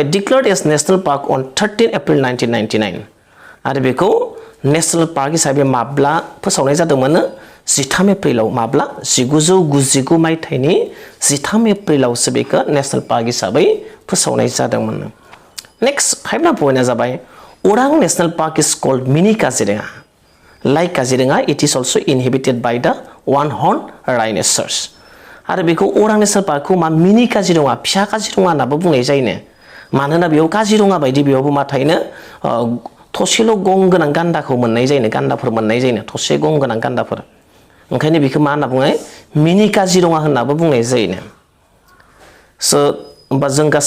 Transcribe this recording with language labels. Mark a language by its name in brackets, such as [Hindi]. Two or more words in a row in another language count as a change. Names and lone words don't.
[English] declared as national park on 13 April 1999 [Bodo] आरो बेखौ [English] national park [Bodo] हिसाबै माब्ला फोसावनाय जादोंमोन 13 एप्रिलाव माब्ला 1999 मायथाइनि 13 एप्रिलावसो बेखौ [English] national park [Bodo] हिसाबै फोसावनाय जादोंमोन [English] next 5 number point [Bodo] जाबाय [English] Orang national park is called mini Kaziranga like Kaziranga it is also inhabited by the one horn rhinoceros [Bodo] आरो बेखौ अरां नेशनेल पार्कखौ मा मिनी काजिरङा फिसा काजिरङा होननाबो बुंनाय जायोनो मानोना बेयाव काजिरङा बायदि बेयावबो मा थायोनो थसेल' गं गोनां गान्दाखौ मोननाय जायोनो गान्दाफोर मोननाय जायोनो थसे गं गोनां गान्दाफोर ओंखायनो बेखौ मा होनना बुङो मिनी काजिरङा होननाबो बुंनाय जायोनो स होमबा जों गासै